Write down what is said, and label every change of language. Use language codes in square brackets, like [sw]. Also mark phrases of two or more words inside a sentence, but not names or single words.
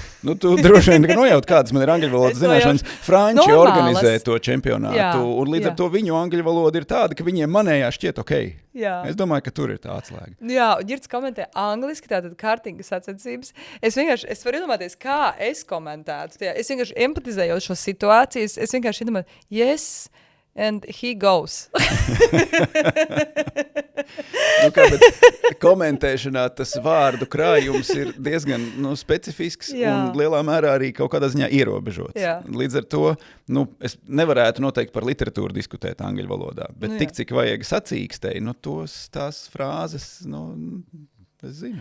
[lv] Tu droši vien nojaut, kādas man ir angļu valodas zināšanas. Franči organizē to čempionātu, un līdz ar to viņu angļu valoda ir tāda, ka viņiem manējā šķiet ok. Jā. Es domāju, ka tur ir tā atslēga. Jā, un Ģirds komentē angliski, tātad kartinga sacensības. Es varu iedomāties, kā es komentētu. Es vienkārši empatizēju šo situāciju. Es vienkārši iedomāju, [en] yes, and he goes. [lv] Bet komentēšanā tas vārdu krājums ir diezgan specifisks un lielā mērā arī kaut kādā ziņā ierobežots. Jā. Līdz ar to es nevarētu noteikti par literatūru diskutēt angļu valodā, bet tik cik vajag sacīkstēji, tās frāzes, es zinu.